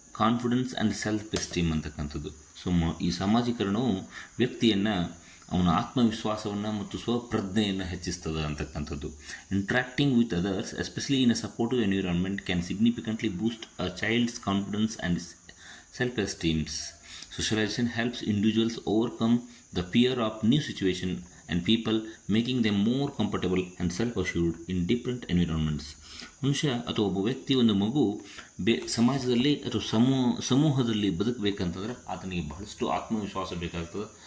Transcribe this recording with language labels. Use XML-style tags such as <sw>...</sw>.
<en>confidence and self esteem</en> <kn>ಅಂತಕ್ಕಂಥದ್ದು. So ಈ ಸಾಮಾಜೀಕರಣವು ವ್ಯಕ್ತಿಯನ್ನು ಅವನ ಆತ್ಮವಿಶ್ವಾಸವನ್ನು ಮತ್ತು ಸ್ವಪ್ರಜ್ಞೆಯನ್ನು ಹೆಚ್ಚಿಸ್ತದೆ ಅಂತಕ್ಕಂಥದ್ದು.</kn> <en>Interacting with others especially in a supportive environment can significantly boost a child's confidence and self-esteems. Socialization helps individuals overcome the fear of new situation and people, making them more comfortable and self-assured in different environments.</en> <kn>ಮನುಷ್ಯ ಅಥವಾ ಒಬ್ಬ ವ್ಯಕ್ತಿ, ಒಂದು ಮಗು ಸಮಾಜದಲ್ಲಿ ಅಥವಾ ಸಮೂಹದಲ್ಲಿ ಬದುಕಬೇಕಂತಂದ್ರೆ ಆತನಿಗೆ ಬಹಳಷ್ಟು ಆತ್ಮವಿಶ್ವಾಸ ಬೇಕಾಗ್ತದೆ.</kn>